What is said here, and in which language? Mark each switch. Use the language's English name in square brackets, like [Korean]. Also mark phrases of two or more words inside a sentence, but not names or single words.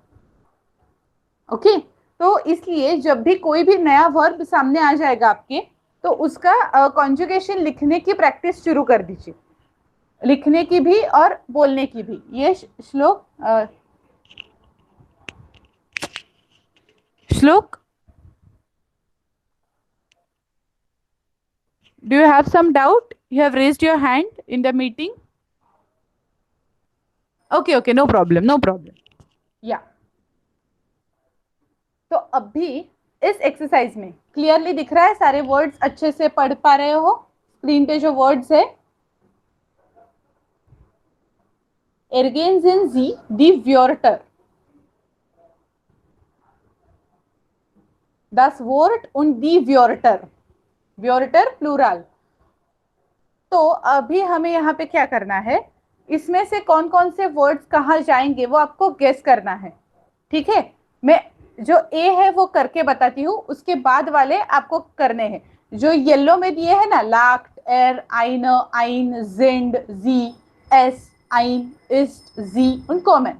[Hindi] ओके, तो इसलिए जब भी कोई भी नया वर्ब सामने आ जाएगा आपके, तो उसका कॉन्जुगेशन लिखने की प्रैक्टिस शुरू कर दीजिए, लिखने की भी और बोलने की भी। [English] ये श्लोक श्लोक do you have some doubt? You have raised your hand in the meeting. Okay, no problem, no problem. Yeah. [Hindi] तो अभी इस एक्सरसाइज में क्लियरली दिख रहा है, सारे वर्ड्स अच्छे से पढ़ पा रहे हो स्क्रीन पे जो वर्ड्स है। [German] Ergänzen Sie die Wörter. Das Wort und die Wörter. Wörter प्लूरल। [Hindi] तो अभी हमें यहाँ पे क्या करना है, इसमें से कौन कौन से वर्ड्स कहाँ जाएंगे वो आपको गेस करना है, ठीक है। मैं जो ए है वो करके बताती हूँ, उसके बाद वाले आपको करने हैं। जो येलो में दिए हैं ना, [German] lacht, er, ein, ein, sind, Sie, es, ein, ist, Sie und kommen.